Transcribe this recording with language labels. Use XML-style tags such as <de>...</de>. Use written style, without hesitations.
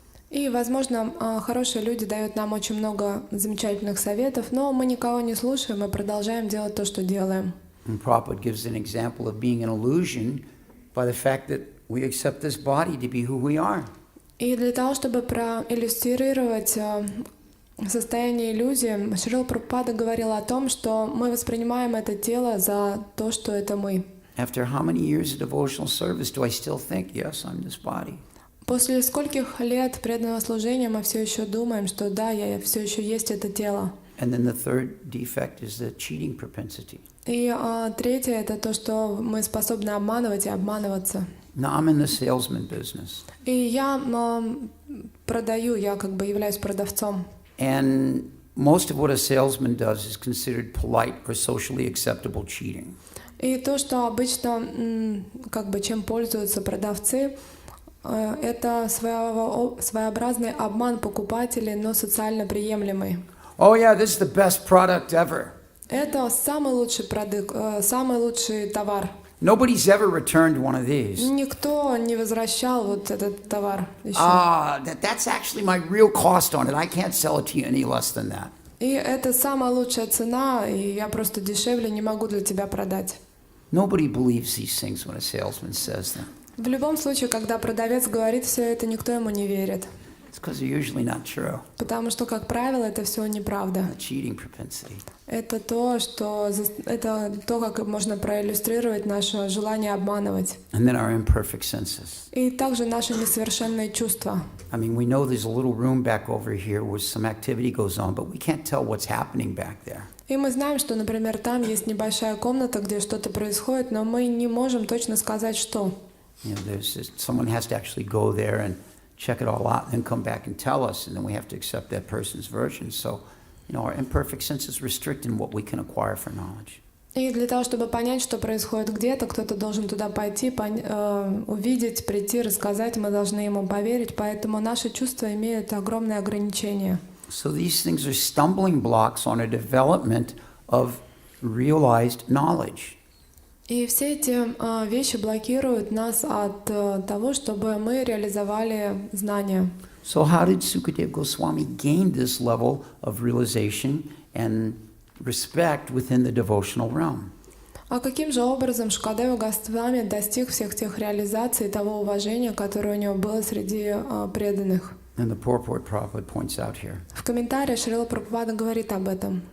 <ru>И, возможно, хорошие люди дают нам очень много замечательных советов, но мы никого не слушаем и продолжаем делать то, что делаем.</ru> <en>And Prabhupada gives an example of being an illusion by the fact that we accept this body to be who we are.</en> <ru>И для того, чтобы проиллюстрировать состояние иллюзии, Шрила Прабхупада говорил о том, что мы воспринимаем это тело за то, что это мы.</ru> <en>After how many years of devotional service do I still think, yes, I'm this body?</en> <ru>После скольких лет преданного служения мы все еще думаем, что да, я все еще есть это тело.</ru> <en>And then the third defect is the cheating propensity.</en> <ru>И третье — это то, что мы способны обманывать и обманываться.</ru> <en>Now, I'm in the salesman business.</en> <ru>И я продаю, я как бы являюсь продавцом.</ru> <en>And most of what a salesman does is considered polite or socially acceptable cheating.</en> <ru>И то, что обычно, как бы, чем пользуются продавцы, это своеобразный обман покупателей, но социально приемлемый.</ru> <en>Oh yeah, this is the best product ever.</en> <ru>Это самый лучший продукт, самый лучший товар.</ru> <en>Nobody's ever returned one of these.</en> <ru>Никто не возвращал вот этот товар еще.</ru> <en>That's actually my real cost on it. I can't sell it to you any less than that.</en> <ru>И это самая лучшая цена, и я просто дешевле не могу для тебя продать.</ru> <en>Nobody believes these things when a salesman says them.</en> <ru>В любом случае, когда продавец говорит все это, никто ему не верит.</ru> <en>It's because they're usually not true.</en> <ru>Потому что, как правило, это все неправда.</ru> <en>The cheating propensity.</en> <ru>Это то, как можно проиллюстрировать наше желание обманывать.</ru> <en>And then our imperfect senses.</en> <ru>И также наши несовершенные чувства.</ru> <en>I mean, we know there's a little room back over here where some activity goes on, but we can't tell what's happening back there.</en> <ru>И мы знаем, что, например, там есть небольшая комната, где что-то происходит, но мы не можем точно сказать, что.</ru> <en>You know, someone has to actually go there and check it all out and then come back and tell us, and then we have to accept that person's version. So our imperfect senses restricting what we can acquire for knowledge.</en> <ru>И для того, чтобы понять, что происходит где-то, кто-то должен туда пойти, увидеть, прийти, рассказать, мы должны ему поверить, поэтому наши чувства имеют огромные ограничения.</ru> <en>So these things are stumbling blocks on a development of realized knowledge.</en> <ru>И все эти вещи блокируют нас от того, чтобы мы реализовали знания.</ru> <en>So how did Sukadeva Goswami gain this level of realization and respect within the devotional realm?</en> <ru>А каким же образом Шукадева Госвами достиг всех тех реализаций, того уважения, которое у него было среди преданных?</ru> <en>And the purport Prabhupada points out here.</en> <ru>В комментариях Шрила Прабхупада говорит об этом.</ru>